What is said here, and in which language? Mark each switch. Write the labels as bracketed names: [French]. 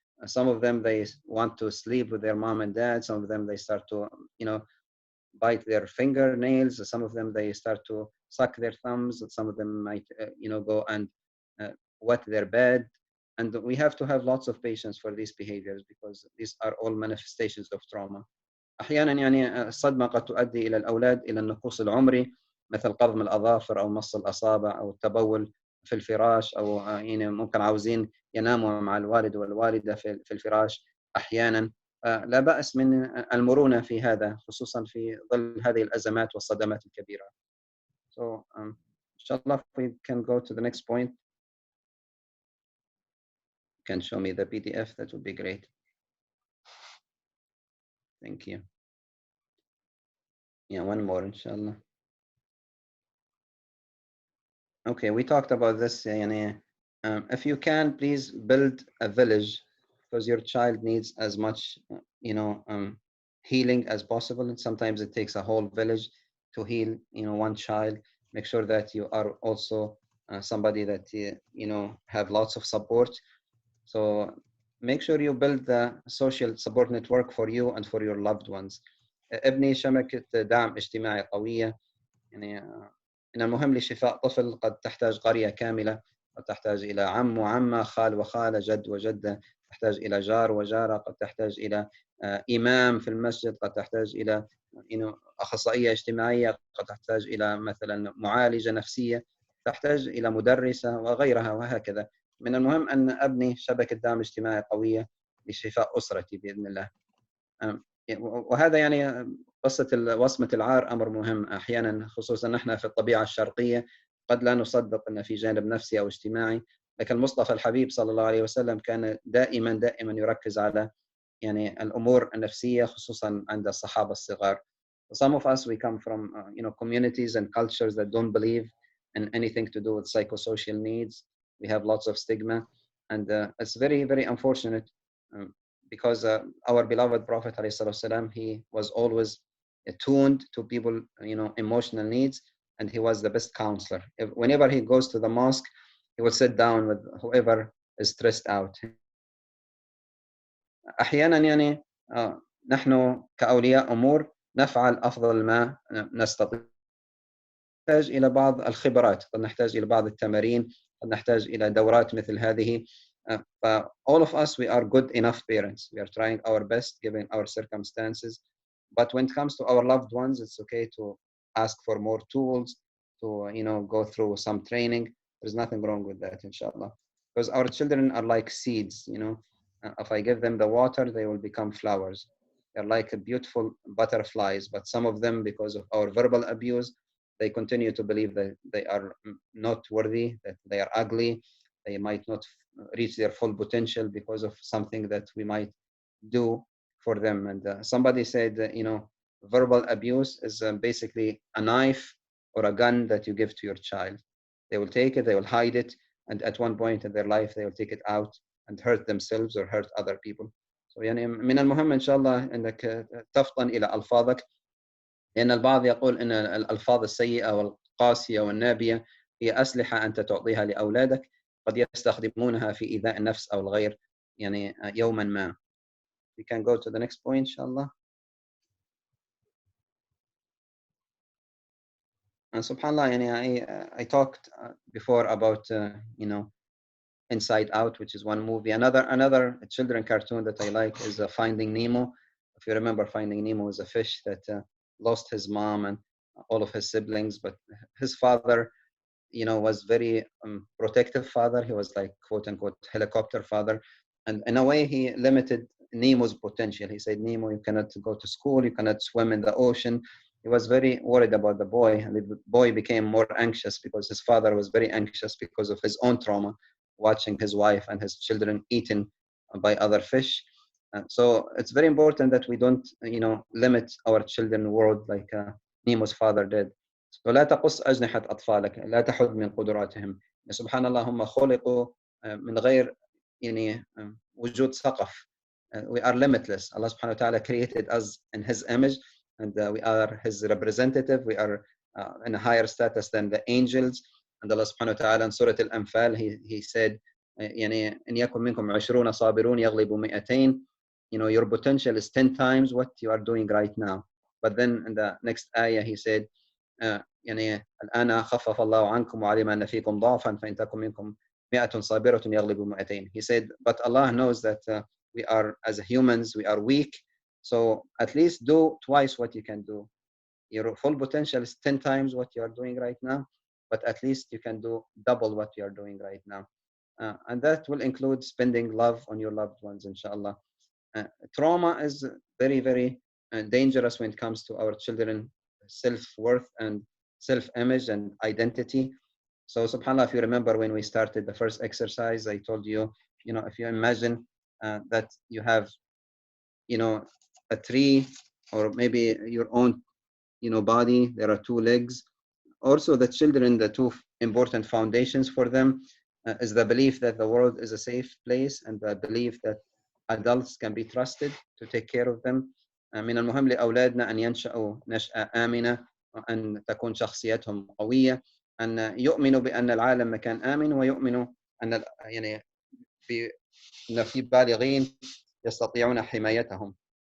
[English] Some of them, they want to sleep with their mom and dad. Some of them, they start to, bite their fingernails. Some of them, they start to suck their thumbs. Some of them might, go and uh, wet their bed. And we have to have lots of patience for these behaviors, because these are all manifestations of trauma. [Arabic] أحيانا الصدمة قد تؤدي إلى الأولاد إلى النقوص العمري، مثل قضم الأظافر أو مص الأصابع أو التبول في الفراش، أو ممكن عاوزين يناموا مع الوالد والوالدة في الفراش أحيانا. لا بأس من المرونة في هذا، خصوصا في ظل هذه الأزمات والصدمات الكبيرة. [English] So inshallah, if we can go to the next point, you can show me the PDF, that would be great. Thank you. Yeah, one more inshallah. Okay, we talked about this. If you can, please build a village, because your child needs as much, healing as possible. And sometimes it takes a whole village to heal, one child. Make sure that you are also somebody that, have lots of support. So make sure you build the social support network for you and for your loved ones. [Arabic] ابني شبكة دعم اجتماعي قوية. يعني من المهم لشفاء طفل قد تحتاج قرية كاملة، قد تحتاج إلى عم وعمة، خال وخالة، جد وجدة، تحتاج إلى جار وجارة، قد تحتاج إلى إمام في المسجد، قد تحتاج إلى أخصائية اجتماعية، قد تحتاج إلى مثلا معالجة نفسية، تحتاج إلى مدرسة وغيرها وهكذا. من المهم أن أبني شبكة دعم اجتماعي قوية لشفاء أسرتي بإذن الله. وهذا قصة وصمة العار أمر مهم أحيانا، خصوصا نحن في الطبيعة الشرقية قد لا نصدق أن في جانب نفسي أو اجتماعي، لكن المصطفى الحبيب صلى الله عليه وسلم كان دائما يركز على الأمور النفسية، خصوصا عند الصحابة الصغار. [English] Some of us, we come from communities and cultures that don't believe in anything to do with psychosocial needs. We have lots of stigma, and it's very, very unfortunate, because our beloved Prophet ﷺ, he was always attuned to people, emotional needs, and he was the best counselor. Whenever he goes to the mosque, he will sit down with whoever is stressed out. [Arabic] أحيانا نحن كأولياء أمور نفعل أفضل ما نستطيع. نحتاج إلى بعض الخبرات، قد نحتاج إلى بعض التمارين، قد نحتاج إلى دورات مثل هذه. [English] All of us, we are good enough parents. We are trying our best given our circumstances. But when it comes to our loved ones, it's okay to ask for more tools, to go through some training. There's nothing wrong with that, inshallah. Because our children are like seeds, if I give them the water, they will become flowers. They're like beautiful butterflies, but some of them, because of our verbal abuse, they continue to believe that they are not worthy, that they are ugly, they might not reach their full potential because of something that we might do for them. And somebody said that, verbal abuse is basically a knife or a gun that you give to your child. They will take it, they will hide it, and at one point in their life, they will take it out and hurt themselves or hurt other people. [Arabic] So من المهم إن شاء الله أنك تفطن إلى ألفاظك، لأن البعض يقول أن الألفاظ السيئة والقاسية والنابية هي أسلحة أنت تعطيها لأولادك، قد يستخدمونها في إيذاء النفس أو الغير يوما ما. [English] We can go to the next point, inshallah. And subhanallah, I talked before about Inside Out, which is one movie. Another children cartoon that I like is Finding Nemo. if you remember, Finding Nemo was a fish that lost his mom and all of his siblings, but his father, was very protective father. He was like, quote unquote, helicopter father. And in a way, he limited Nemo's potential. He said, Nemo, you cannot go to school, you cannot swim in the ocean. He was very worried about the boy, and the boy became more anxious because his father was very anxious because of his own trauma, watching his wife and his children eaten by other fish. So it's very important that we don't, limit our children world like Nemo's father did. [Arabic] So لا تقص أجنحة أطفالك، لا تحد من قدراتهم. سبحان الله، هم خلقوا من غير وجود سقف. [English] We are limitless. Allah subhanahu wa ta'ala created us in his image, and we are his representative. We are in a higher status than the angels. And Allah subhanahu wa ta'ala in Surah Al-Anfal, he said, [Arabic] إن يكن منكم 20 صابرون يغلبوا 200. [English] Your potential is 10 times what you are doing right now. But then in the next ayah, he said, [Arabic] الآن خفف الله عنكم وعلم أن فيكم ضعفا فإن تكن منكم 100 صابرة يغلبوا 200. [English] He said, but Allah knows that we are, as humans, we are weak. So at least do twice what you can do. Your full potential is 10 times what you are doing right now, but at least you can do double what you are doing right now. And that will include spending love on your loved ones, inshallah. Trauma is very, very dangerous when it comes to our children self-worth and self-image and identity. So subhanAllah, if you remember when we started the first exercise, I told you, if you imagine that you have, a tree, or maybe your own, body, there are two legs. Also the children, the two important foundations for them is the belief that the world is a safe place, and the belief that adults can be trusted to take care of them. من المهم لأولادنا أن ينشأوا نشأة آمنة، أن تكون شخصيتهم قوية، أن يؤمنوا بأن العالم مكان آمن، ويؤمنوا أن أن في بالغين يستطيعون حمايتهم.